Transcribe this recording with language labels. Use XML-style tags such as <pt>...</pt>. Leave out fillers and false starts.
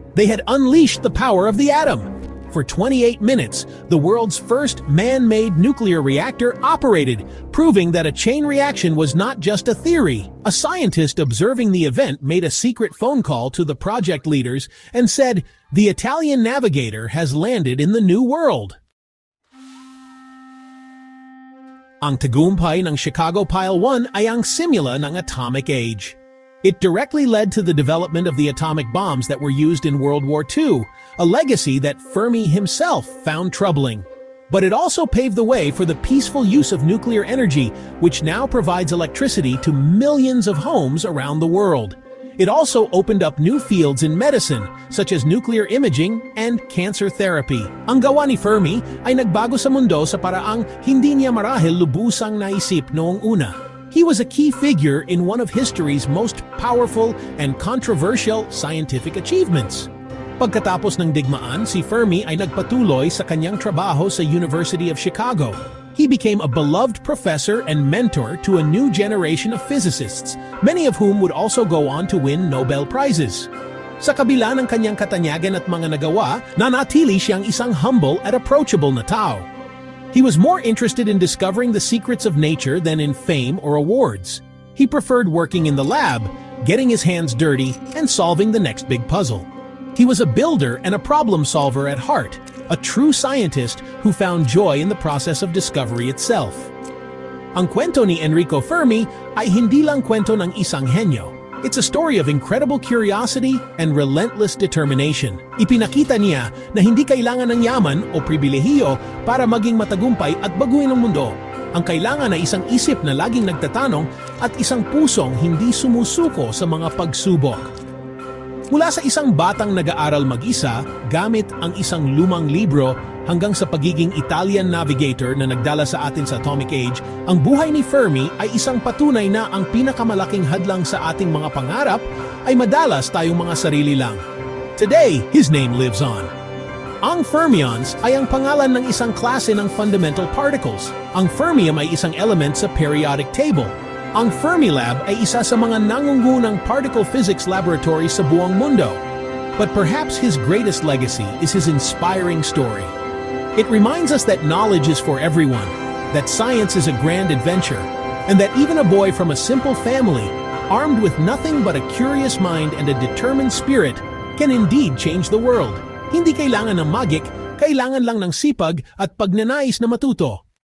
<en>They had unleashed the power of the atom. For 28 minutes, the world's first man-made nuclear reactor operated, proving that a chain reaction was not just a theory. A scientist observing the event made a secret phone call to the project leaders and said, "The Italian navigator has landed in the new world."</en> <tl>Ang tagumpay ng Chicago Pile 1 ay ang simula ng atomic age.</tl> <en>It directly led to the development of the atomic bombs that were used in World War II, a legacy that Fermi himself found troubling. But it also paved the way for the peaceful use of nuclear energy, which now provides electricity to millions of homes around the world. It also opened up new fields in medicine, such as nuclear imaging and cancer therapy.</en> <tl>Ang gawa ni Fermi ay nagbago sa mundo sa paraang hindi niya marahil lubusang naisip noong una.</tl> <en>He was a key figure in one of history's most powerful and controversial scientific achievements.</en> <tl>Pagkatapos ng digmaan, si Fermi ay nagpatuloy sa kanyang trabaho sa University of Chicago.</tl> <en>he became a beloved professor and mentor to a new generation of physicists, many of whom would also go on to win Nobel Prizes.</en> <tl>Sa kabila ng kanyang katanyagan at mga nagawa, nanatili siyang isang humble at approachable na tao.</tl> <en>He was more interested in discovering the secrets of nature than in fame or awards. He preferred working in the lab, getting his hands dirty, and solving the next big puzzle. He was a builder and a problem solver at heart, a true scientist who found joy in the process of discovery itself.</en> <tl>Ang kwento ni Enrico Fermi ay hindi lang kwento ng isang henyo.</tl> <en>It's a story of incredible curiosity and relentless determination.</en> <tl>Ipinakita niya na hindi kailangan ng yaman o pribilehiyo para maging matagumpay at baguhin ang mundo. Ang kailangan ay isang isip na laging nagtatanong at isang pusong hindi sumusuko sa mga pagsubok. Mula sa isang batang nag-aaral mag-isa gamit ang isang lumang libro hanggang sa pagiging Italian navigator na nagdala sa atin sa atomic age, ang buhay ni Fermi ay isang patunay na ang pinakamalaking hadlang sa ating mga pangarap ay madalas tayong mga sarili lang.</tl> <en>Today, his name lives on.</en> <tl>Ang fermions ay ang pangalan ng isang klase ng fundamental particles. Ang fermium ay isang element sa periodic table. Ang Fermilab ay isa sa mga nangungunang particle physics laboratory sa buong mundo.</tl> <en>But perhaps his greatest legacy is his inspiring story. It reminds us that knowledge is for everyone, that science is a grand adventure, and that even a boy from a simple family, armed with nothing but a curious mind and a determined spirit, can indeed change the world.</en> <tl>Hindi kailangan ng magic, kailangan lang ng sipag at pagnanais na matuto.</tl>